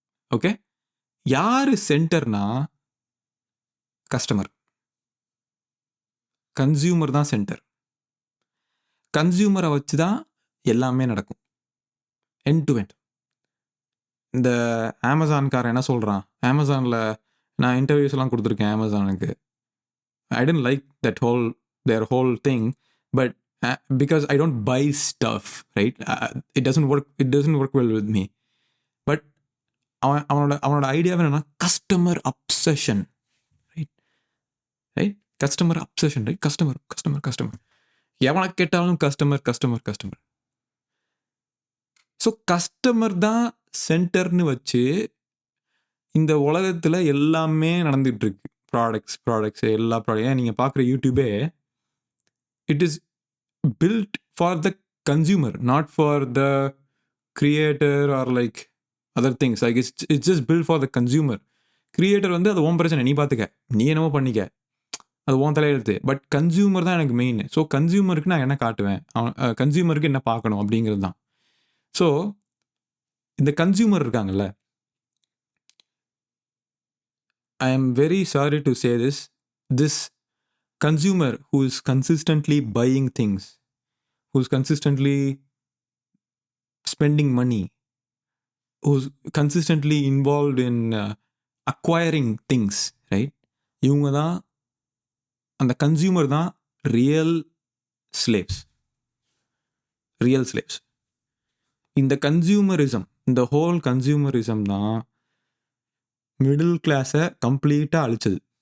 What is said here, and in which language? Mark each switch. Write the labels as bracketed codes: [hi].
[ta] Okay, யார் சென்டர்னா customer, consumer தான் centre. கன்சியூமரை வச்சு தான் எல்லாமே நடக்கும், எண்ட் டு எண்ட். இந்த அமேசான்காரன் என்ன சொல்கிறான், அமேசானில் நான் இன்டர்வியூஸ்லாம் கொடுத்துருக்கேன் அமேசானுக்கு. [en] I didn't like their whole thing, but because I don't buy stuff, right? It doesn't work well with me. [ta] But அவனோட ஐடியாவே என்னன்னா customer obsession. Right, customer obsession. Right, customer எவனை கேட்டாலும் கஸ்டமர். ஸோ கஸ்டமர் தான் சென்டர்னு வச்சு இந்த உலகத்தில் எல்லாமே நடந்துகிட்டு இருக்கு. ப்ராடக்ட்ஸ் எல்லா ப்ராடக்ட் நீங்கள் பார்க்குற யூடியூபே [en] It is built for the consumer, not for the creator or like other things. Like it's just built for the consumer. [ta] Creator வந்து அது உன் பிரச்சனை, நீ பார்த்துக்க, நீ என்னமோ பண்ணிக்க, அது உன் தலையெழுத்து. பட் கன்சியூமர் தான் எனக்கு மெயின். ஸோ கன்சியூமருக்கு நான் என்ன காட்டுவேன், கன்சியூமருக்கு என்ன பார்க்கணும் அப்படிங்கிறது தான். ஸோ இந்த கன்சியூமர் இருக்காங்கல்ல, [en] I am very sorry to say this consumer who is consistently buying things, who's consistently spending money, who's consistently involved in acquiring things, right? [ta] இவங்க தான், அந்த கன்சியூமர் தான் ரியல் ஸ்லேவ்ஸ். இந்த கன்சியூமரிசம், இந்த ஹோல் கன்சியூமரிசம் தான் middle கிளாஸை கம்ப்ளீட்டாக அழிச்சது.